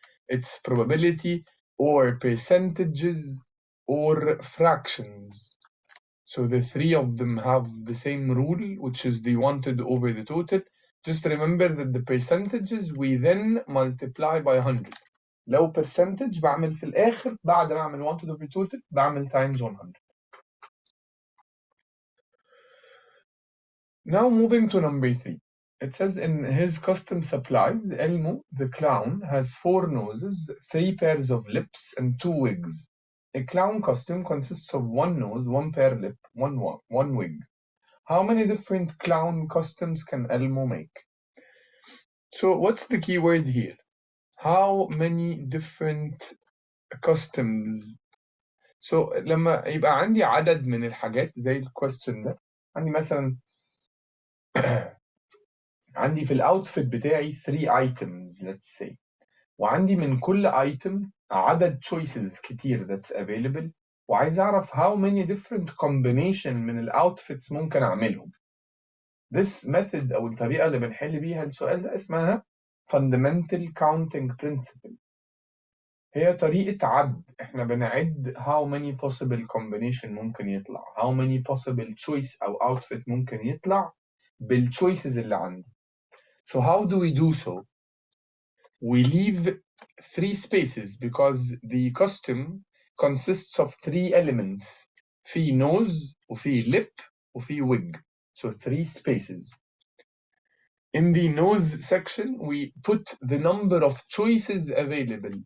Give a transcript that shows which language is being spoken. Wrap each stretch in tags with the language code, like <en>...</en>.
<en>It's probability or percentages or fractions. So the 3 of them have the same rule, which is the wanted over the total. Just remember that the percentages we then multiply by 100.</en> <ar>لو percentage بعمل في الآخر بعد ما أعمل</ar> <en>wanted over total</en> <ar>بعمل times 100.</ar> <en>Now moving to number 3. It says in his custom supplies, Elmo, the clown, has 4 noses, 3 pairs of lips, and 2 wigs. A clown costume consists of 1 nose, 1 pair lip, 1 wig. How many different clown costumes can Elmo make? So what's the key word here? How many different costumes?</en> <ar>So لما يبقى عندي عدد من الحاجات زي الكويستشن ده، عندي مثلا عندي في الاوتفيت بتاعي</ar> <en>3 items let's say،</en> <ar>وعندي من كل item عدد choices كتير</ar> <en>that's available،</en> <ar>وعايز اعرف</ar> <en>how many different combination</en> <ar>من الاوتفيتس ممكن اعملهم.</ar> <en>This method</en> <ar>او الطريقة اللي بنحل بيها السؤال ده اسمها fundamental counting principle. هي طريقة عد، احنا بنعد</ar> <en>how many possible combination</en> <ar>ممكن يطلع،</ar> <en>how many possible choice</en> <ar>او outfit ممكن يطلع بالchoices اللي عندي.</ar> <en>So how do we do so? We leave 3 spaces because the costume consists of 3 elements. في nose وفي lip وفي wig. So 3 spaces. In the nose section, we put the number of choices available.</en>